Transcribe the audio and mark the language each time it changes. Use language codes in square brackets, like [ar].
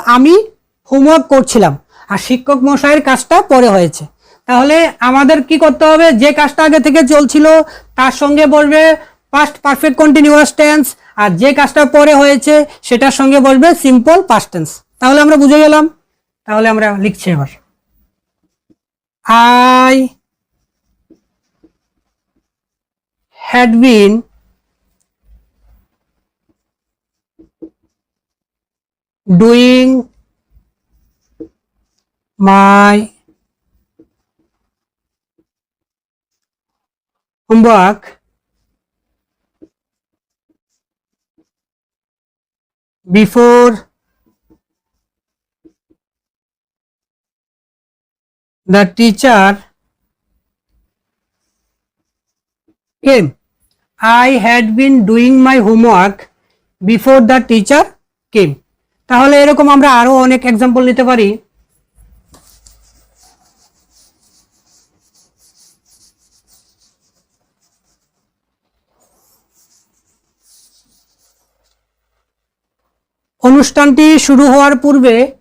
[bn] আমি হোমওয়ার্ক করছিলাম, আর শিক্ষক মহাশয়ের কাজটা পরে হয়েছে। তাহলে আমাদের কি করতে হবে? যে কাজটা আগে থেকে চলছিল তার সঙ্গে বসবে পাস্ট পারফেক্ট কন্টিনিউয়াস টেন্স, আর যে কাজটা পরে হয়েছে সেটার সঙ্গে বসবে সিম্পল পাস্ট টেন্স। তাহলে আমরা বুঝে গেলাম। তাহলে আমরা লিখছি এবার, [en] I had been doing my homework before the teacher came. I had been doing my homework before the teacher came. [bn] তাহলে এরকম আমরা আরো অনেক এক্সাম্পল নিতে পারি। অনুষ্ঠানটি শুরু হওয়ার পূর্বে